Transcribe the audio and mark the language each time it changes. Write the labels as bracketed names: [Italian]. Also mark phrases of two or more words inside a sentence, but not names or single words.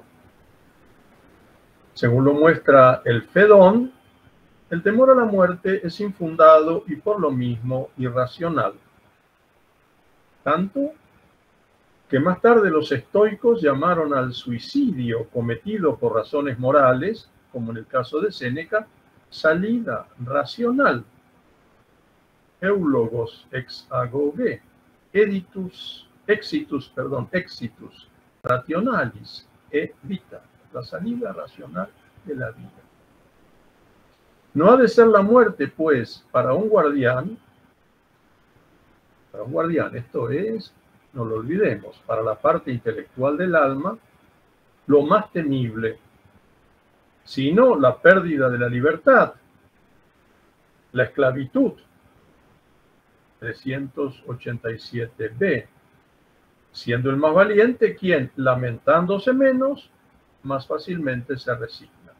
[Spanish] Según lo muestra el Fedón, el temor a la muerte es infundado y por lo mismo irracional. Tanto que más tarde los estoicos llamaron al suicidio cometido por razones morales, como en el caso de Séneca, salida racional. [Greek] εὔλογος ἐξ ἀγωγή, [Latin] exitus rationalis e vita, [Spanish] la salida racional de la vida. No ha de ser la muerte, pues, para un guardián, esto es, no lo olvidemos, para la parte intelectual del alma, lo más temible, sino la pérdida de la libertad, la esclavitud, 387b, siendo el más valiente quien, lamentándose menos, más fácilmente se resigna.